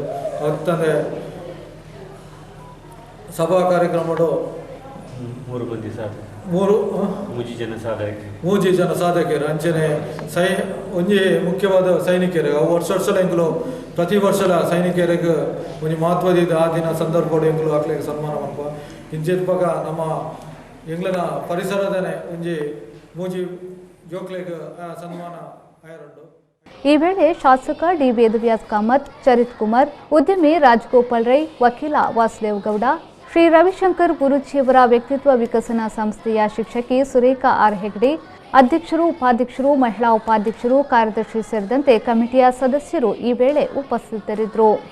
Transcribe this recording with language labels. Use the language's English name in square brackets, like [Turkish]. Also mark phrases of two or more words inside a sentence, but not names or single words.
[Tulu] ಮತ್ತಂದ್ರೆ ಸಭಾ ಕಾರ್ಯಕ್ರಮಡು ಮೂಜಿ ಜನ ಸಾಧಕರು ಅಂಚನೆ ಒಂಜಿ ಮುಖ್ಯವಾದ ಸೈನಿಕರಿಗೆ ಅವು ವರ್ಷ ಎಂಗ್ಲು ಪ್ರತಿ ವರ್ಷದ ಸೈನಿಕರಿಗೆ ಒಂಜಿ ಮಹತ್ವದ ಆ ದಿನ ಸಂದರ್ಭಗಳು ಎಂಗ್ಲು ಅಕ್ಲೆಗ್ ಸನ್ಮಾನ ಮಾಡ್ಕೊ ಇಂಚಿರ್ಪಾಗ ನಮ್ಮ ಎಂಗ್ಲನ ಪರಿಸರದನೆ ಒಂಜಿ ಮೂಜಿ ಜೋಕ್ಲೆಗ್ ಸನ್ಮಾನ ಆಯರುಂಡು. [Kannada] ಈ ವೇಳೆ ಶಾಸಕ ಡಿ ವೇದವ್ಯಾಸ್ ಕಾಮತ್, ಚರಿತ್ ಕುಮಾರ್, ಉದ್ಯಮಿ ರಾಜಗೋಪಾಲ್ ರೈ, ವಕೀಲ ವಾಸುದೇವ್ ಗೌಡ, ಶ್ರೀ ರವಿಶಂಕರ್ ಗುರೂಜಿಯವರ ವ್ಯಕ್ತಿತ್ವ ವಿಕಸನ ಸಂಸ್ಥೆಯ ಶಿಕ್ಷಕಿ ಸುರೇಖಾ ಆರ್ ಹೆಗ್ಡೆ, ಅಧ್ಯಕ್ಷರು, ಉಪಾಧ್ಯಕ್ಷರು, ಮಹಿಳಾ ಉಪಾಧ್ಯಕ್ಷರು, ಕಾರ್ಯದರ್ಶಿ ಸೇರಿದಂತೆ ಕಮಿಟಿಯ ಸದಸ್ಯರು ಈ ವೇಳೆ ಉಪಸ್ಥಿತರಿದ್ದರು.